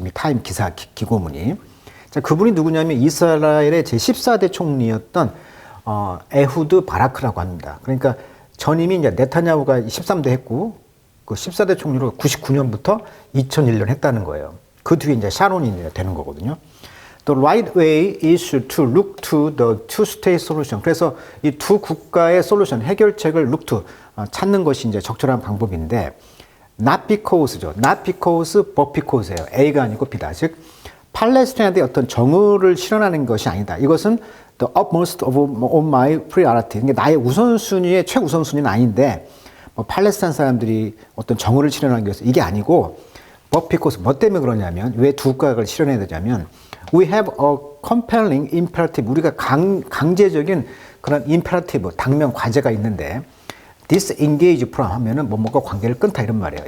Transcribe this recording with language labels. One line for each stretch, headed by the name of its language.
Korean: 지금 이 타임 기사 기고문이. 자, 그분이 누구냐면 이스라엘의 제14대 총리였던 에후드 바라크라고 합니다. 그러니까 전임이 이제 네타냐후가 13대 했고 그 14대 총리로 99년부터 2001년 했다는 거예요. 그 뒤에 이제 샤론이 되는 거거든요.
English: The right way is to look to the two-state solution.
Korean: 그래서 이 두 국가의 솔루션, 해결책을 look to, 찾는 것이 이제 적절한 방법인데,
English: not because
Korean: 죠.
English: not because, but because예요.
Korean: A가 아니고 B다. 즉, 팔레스타인에 대해 어떤 정의를 실현하는 것이 아니다. 이것은
English: the utmost of my priority.
Korean: 그러니까 나의 우선순위의 최우선순위는 아닌데, 뭐 팔레스타인 사람들이 어떤 정의를 실현하기 위해서 이게 아니고,
English: but because,
Korean: 뭐 때문에 그러냐면, 왜 두 국가를 실현해야 되냐면,
English: we have a compelling imperative.
Korean: 우리가 강제적인 그런 imperative, 당면 과제가 있는데,
English: disengage from
Korean: 하면은 뭐뭐가 관계를 끊다 이런 말이에요.